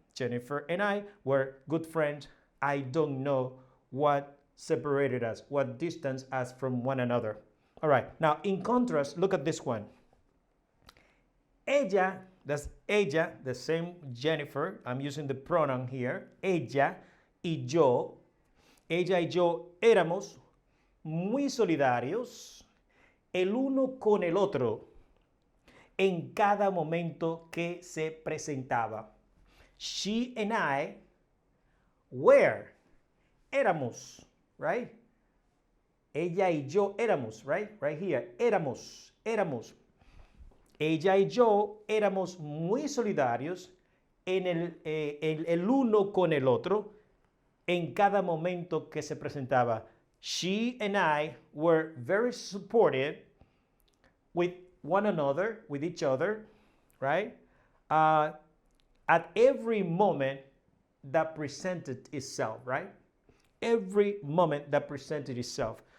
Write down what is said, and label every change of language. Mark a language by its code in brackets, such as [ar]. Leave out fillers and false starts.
[en] Jennifer and I were good friends. I don't know what separated us, what distanced us from one another. All right, now in contrast, look at this one. Ella, that's ella, the same Jennifer. I'm using the pronoun here. [es] Ella y yo éramos muy solidarios el uno con el otro en cada momento que se presentaba. [en] She and I were, éramos, right? [es] Ella y yo éramos, right? [en] Right here, [es] éramos. Ella y yo éramos muy solidarios en el uno con el otro en cada momento que se presentaba. [en] She and I were very supportive with one another, with each other, right? At every moment that presented itself, right? Every moment that presented itself.